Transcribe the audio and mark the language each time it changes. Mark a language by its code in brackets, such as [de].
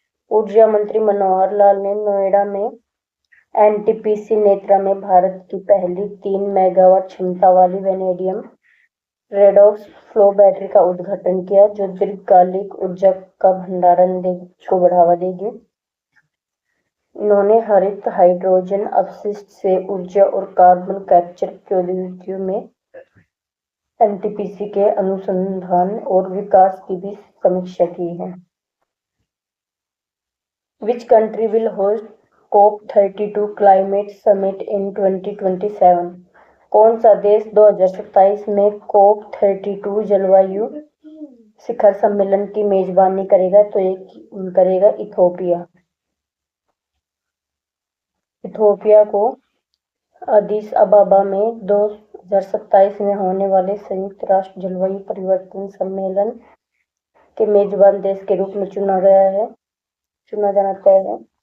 [hi] ऊर्जा मंत्री मनोहर लाल ने नोएडा में NTPC नेत्रा में भारत की पहली 3 मेगावाट क्षमता वाली वेनेडियम रेडॉक्स फ्लो बैटरी का उद्घाटन किया, जो दीर्घकालिक ऊर्जा का भंडारण को बढ़ावा देगी। इन्होंने हरित हाइड्रोजन अपशिष्ट से ऊर्जा और कार्बन कैप्चर प्रौद्योगिकियों में NTPC के अनुसंधान और विकास की भी समीक्षा की है। [en] Which country will host COP32 Climate Summit in 2027? [hi] कौन सा देश 2027 में COP32 जलवायु शिखर सम्मेलन की मेजबानी करेगा? तो ये करेगा इथोपिया। इथोपिया को अदीस अबाबा में 2027 में होने वाले संयुक्त राष्ट्र जलवायु परिवर्तन सम्मेलन के मेजबान देश के रूप में चुना जाना तय है।